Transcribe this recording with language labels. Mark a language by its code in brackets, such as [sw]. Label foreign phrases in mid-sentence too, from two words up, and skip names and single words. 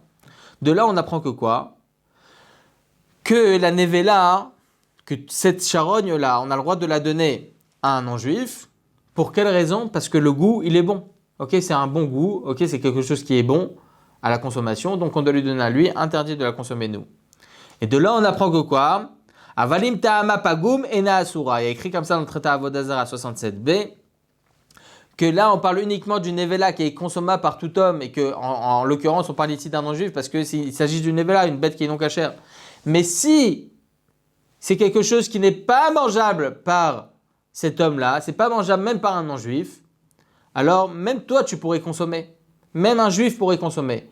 [fr] De là, on apprend que quoi? Que la nevela, que cette charogne-là, on a le droit de la donner à un non-juif. Pour quelle raison? Parce que le goût, il est bon. Ok, c'est un bon goût, ok, c'est quelque chose qui est bon à la consommation, donc on doit lui donner à lui, interdit de la consommer nous. Et de là, on apprend que quoi? [he] אבל אם טעמא פגום אינה אסורה. [fr] Il y a écrit comme ça dans le traité Avodah Zarah 67b, que là, on parle uniquement d'une nevela qui est consommable par tout homme, et que, en l'occurrence, on parle ici d'un non-juif, parce qu'il s'agit d'une nevela, une bête qui est non cachère. Mais si c'est quelque chose qui n'est pas mangeable par cet homme-là, c'est pas mangeable même par un non-juif, alors même toi tu pourrais consommer, même un juif pourrait consommer.